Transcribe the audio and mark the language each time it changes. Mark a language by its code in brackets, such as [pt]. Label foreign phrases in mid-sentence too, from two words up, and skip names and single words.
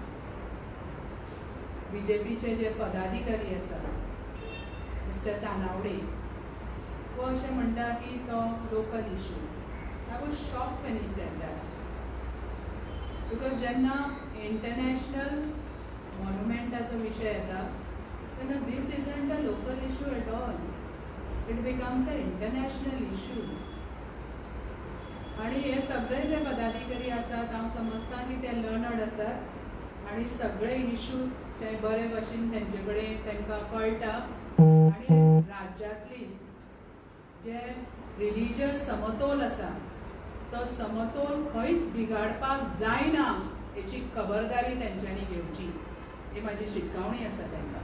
[kok] BJPचे जे पदाधिकारी आसा, मिस्टर तानावडे, वो अशें म्हणटा की तो [en] local issue. I was shocked when he said that, because [kok] जेन्ना इंटरनॅशनल मॉन्युमेंटाचो विशय येता तेन्ना [en] this isn't a local issue at all, it becomes a international issue. [kok] आनी हे सगळे जे पदाधिकारी आसात, हांव समजता की ते लर्नड आसात आनी सगळे इशू ते बरे भशेन तेंचे कडेन तांकां कळटा, आनी राज्यांतली जे रिलिजियस समतोल आसा तो समतोल खंयच बिगाडपाक जायना हेची खबरदारी तेंच्यांनी घेवची, ही म्हाजी शिटकावणी आसा तांकां.